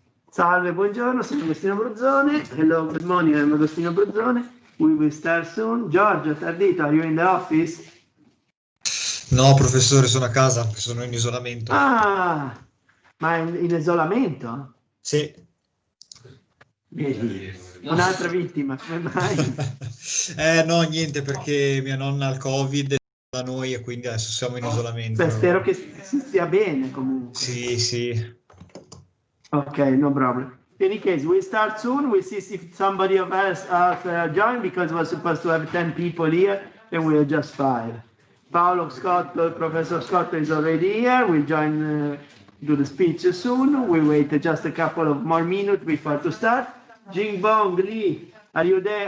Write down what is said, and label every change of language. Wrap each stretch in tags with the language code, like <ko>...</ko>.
<it>Salve, buongiorno, sono Agostino Bruzzone.</it> <en>Hello, good morning, I'm Agostino Bruzzone. We will start soon. Giorgio Tardito, are you in the office?</en> <it>No, professore, sono a casa, sono in isolamento. Ah, ma in isolamento? Sì. Vedi, un'altra vittima, come mai? No, niente, perché mia nonna ha il Covid da noi e quindi adesso siamo in isolamento. Beh, spero che si stia bene comunque. Sì, sì.</it> <en>Ok, no problem. In any case, we start soon. We see if somebody of us join because we're supposed to have 10 people here and we are just 5. Paolo, Scotto, Professor Scotto is already here. We'll join, do the speech soon. We wait just a couple of more minutes before to start. Jing Bong Lee, are you there?</en>